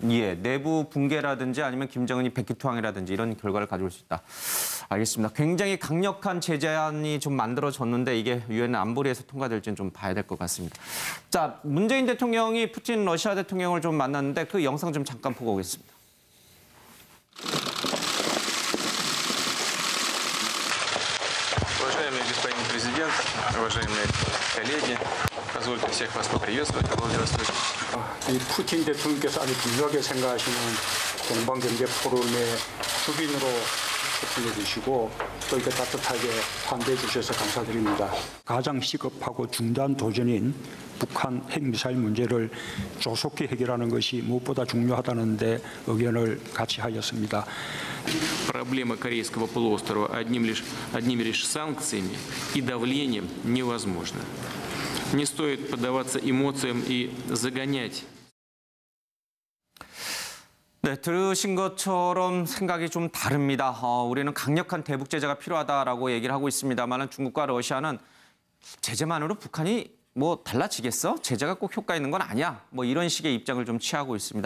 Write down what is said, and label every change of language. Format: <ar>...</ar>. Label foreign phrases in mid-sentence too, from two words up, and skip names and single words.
<ko>예, 내부 붕괴라든지 아니면 김정은이 백기투항이라든지 이런 결과를 가져올 수 있다. 알겠습니다. 굉장히 강력한 제재안이 좀 만들어졌는데 이게 유엔 안보리에서 통과될지는 좀 봐야 될 것 같습니다. 자, 문재인 대통령이 푸틴 러시아 대통령을 좀 만났는데 그 영상 좀 잠깐 보고 오겠습니다.</ko> <ru>Уважаемый господин президент, уважаемые коллеги, позвольте всех вас поприветствовать в Владивостоке.</ru> <ko>이 푸틴 대통령께서 아주 중요하게 생각하시는 동방경제 포럼의 주빈으로 초청해 주시고 또 이렇게 따뜻하게 환대해 주셔서 감사드립니다. 가장 시급하고 중대한 도전인 북한 핵미사일 문제를 조속히 해결하는 것이 무엇보다 중요하다는 데 의견을 같이 하였습니다.</ko> <ru>Проблема Корейского полуострова одними лишь санкциями и давлением невозможна. Не стоит поддаваться эмоциям и загонять.</ru> <ko>네, 들으신 것처럼 생각이 좀 다릅니다. 우리는 강력한 대북 제재가 필요하다라고 얘기를 하고 있습니다만 중국과 러시아는 제재만으로 북한이 뭐 달라지겠어? 제재가 꼭 효과 있는 건 아니야. 뭐 이런 식의 입장을 좀 취하고 있습니다.</ko>